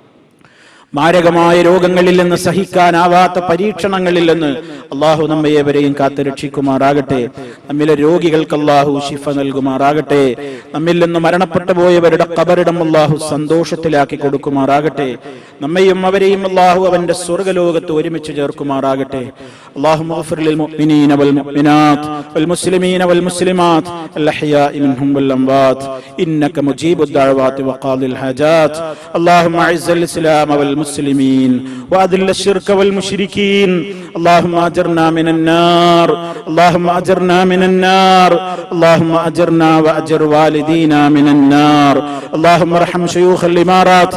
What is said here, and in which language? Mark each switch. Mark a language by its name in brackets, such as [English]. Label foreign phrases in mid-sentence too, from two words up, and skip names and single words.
[Malayalam] മാരകമായ രോഗങ്ങളിൽ നിന്ന്, സഹിക്കാനാവാത്ത പരീക്ഷണങ്ങളിൽ നിന്ന് അള്ളാഹു നമ്മയെവരെയും കാത്തു രക്ഷിക്കുമാറാകട്ടെ. നമ്മിലെ രോഗികൾക്ക് അള്ളാഹു ശിഫ നൽകുമാറാകട്ടെ. നമ്മിൽ നിന്ന് മരണപ്പെട്ടു പോയവരുടെ ഖബറിടം അള്ളാഹു സന്തോഷത്തിലാക്കി കൊടുക്കുമാറാകട്ടെ. നമ്മയും അവരെയും അള്ളാഹു അവന്റെ സ്വർഗ്ഗലോകത്ത് ഒരുമിച്ച് ചേർക്കുമാറാകട്ടെ. [Arabic] اللهم اغفر للمؤمنين والمؤمنات والمسلمين والمسلمات الأحياء منهم والأموات إنك مجيب الدعوات وقاضي الحاجات. اللهم أعز الإسلام والمسلمين وأذل الشرك والمشركين. اللهم أجرنا من النار اللهم أجرنا من النار اللهم أجرنا وأجر والدينا من النار اللهم ارحم شيوخ الإمارات